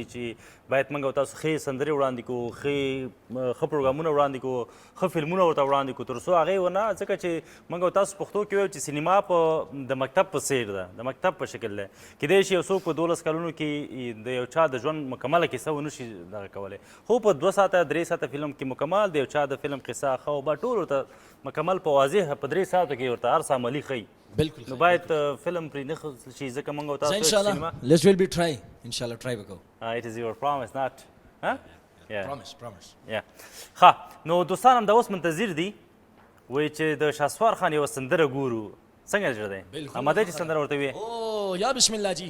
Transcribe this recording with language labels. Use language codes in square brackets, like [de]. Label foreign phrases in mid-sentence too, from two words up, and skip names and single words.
[ps] چې باید موږ او تاسو ښې سندرې وړاندې کړو ښه پروګرامونه وړاندې کړو ښه فلمونه ورته وړاندې کړو تر څو هغې ونه ځکه چې موږ او تاسو پښتو کې وایو چې سینما د مکتب په څیر ده د مکتب په شکل دی کیدای شي یو څوک په 12 کلونو کې د یو چا د ژوند مکمله کیسه ونه شي دغه کولی خو په 2 ساعته 3 ساعته فلم کې مکمل د یو چا د فلم قصه ښه او به ټول ورته مکمل په واضح په 3 ساعتو کې ورته هر څه عملي ښیي بالکل نو باید فلم پرې نه شي ځکه موږ او تاسو [ar] ان شاء الله [en] let's will be try [ar] ان شاء الله try وکړو [en] it is your promise not huh yeah promise [ps] yeah ښه نو دوستان هم د اوس منتظر دي وایي چې د شهسوار خان یوه سندره ګورو څنګه زړه دی اماده چې سندره ورته وي او یا [ar] بسم الله [ps] جی